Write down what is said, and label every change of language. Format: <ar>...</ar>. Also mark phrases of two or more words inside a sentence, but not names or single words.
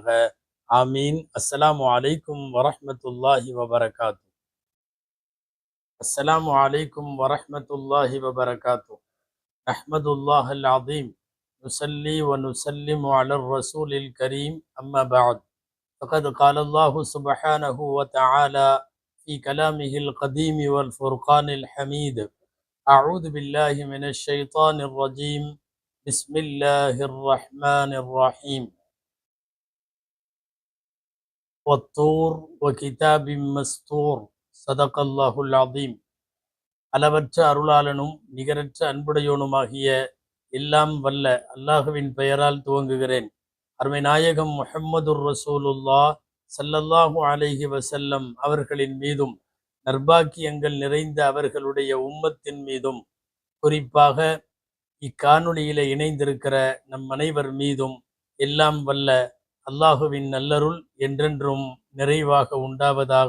<ar>آمين. السلام عليكم ورحمة الله وبركاته. السلام عليكم ورحمة الله وبركاته. نحمد الله العظيم ونصلي ونسلم على الرسول الكريم. أما بعد. فقد قال الله سبحانه وتعالى في كلامه القديم والفرقان الحميد: أعوذ بالله من الشيطان الرجيم. بسم الله الرحمن الرحيم. والطور وكتاب مسطور. صدق الله العظيم.</ar> <ta>அளவற்ற அருளாளனும் நிகரற்ற அன்புடையோனுமாகிய எல்லாம் வல்ல அல்லாஹுவின் பெயரால் துவங்குகிறேன். அருமை நாயகம் முஹம்மதுர் ரசூலுல்லாஹ்</ta> <ar>صلى الله عليه وسلم</ar> <ta>அவர்களின் மீதும், நற்பாக்கியங்கள் நிறைந்த அவர்களுடைய உம்மத்தின் மீதும், குறிப்பாக இக்காணொளியில இணைந்திருக்கிற நம் அனைவர் மீதும் எல்லாம் வல்ல அல்லாஹுவின் நல்லருள் என்றென்றும் நிறைவாக உண்டாவதாக.</ta>